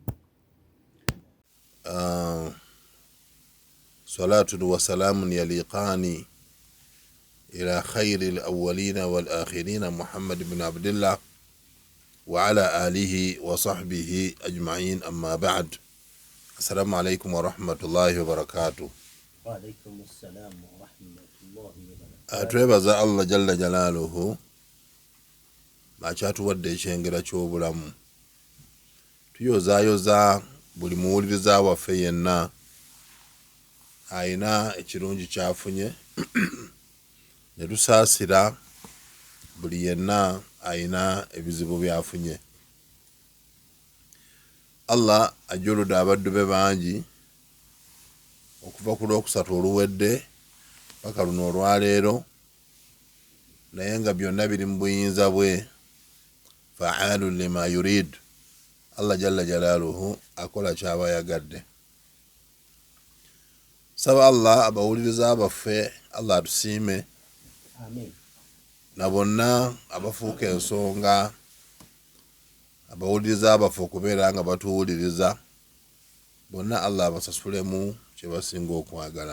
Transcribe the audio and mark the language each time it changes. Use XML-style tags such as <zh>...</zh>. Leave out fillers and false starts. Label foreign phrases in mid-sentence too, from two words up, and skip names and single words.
<ar>صلاة وسلام يليقان إلى خير الأولين والآخرين محمد بن عبد الله وعلى آله وصحبه أجمعين، أما بعد. السلام عليكم ورحمة الله وبركاته. وعليكم السلام ورحمة الله وبركاته.</ar> <lg>Twebaza Allah</lg> <ar>جل جلاله</ar> <lg>makyatuwadde ekyengera ky'obulamu. Tuyozaayoza buli muwuliriza waffe yenna ayina ekirungi kyafunye ne tusaasira buli yenna ayina ebizibu byafunye. Allah ajjuludde abaddu be bangi okuva ku lwokusatu oluwedde paka luno olwaleero, naye nga byonna biri mu buyinza bwe.</lg> <ar>فعال لما يريد, الله جل جلاله</ar> <lg>akola kyaba yagadde. Saba Allah abawuliriza abaffe, Allah atusiime. Amen. Na bonna abafuuka ensonga abawuliriza abaffe okubeera nga batuwuliriza, bonna Allah abasasulemu kye basinga okwagala.</lg>